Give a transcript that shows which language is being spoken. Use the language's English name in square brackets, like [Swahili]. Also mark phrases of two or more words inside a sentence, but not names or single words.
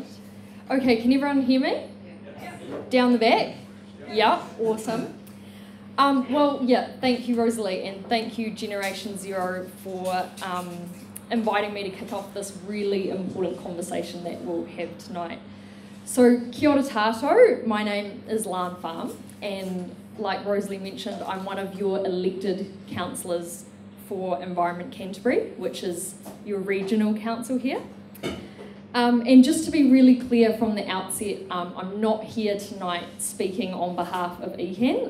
[English] Okay, can everyone hear me? Down the back? Yeah, awesome. Well, yeah, thank you, Rosalie, and thank you, Generation Zero, for inviting me to kick off this really important conversation that we'll have tonight. So, [Māori] kia ora tātou, [English] my name is Pham, and like Rosalie mentioned, I'm one of your elected councillors for Environment Canterbury, which is your regional council here. And just to be really clear from the outset, I'm not here tonight speaking on behalf of ECAN.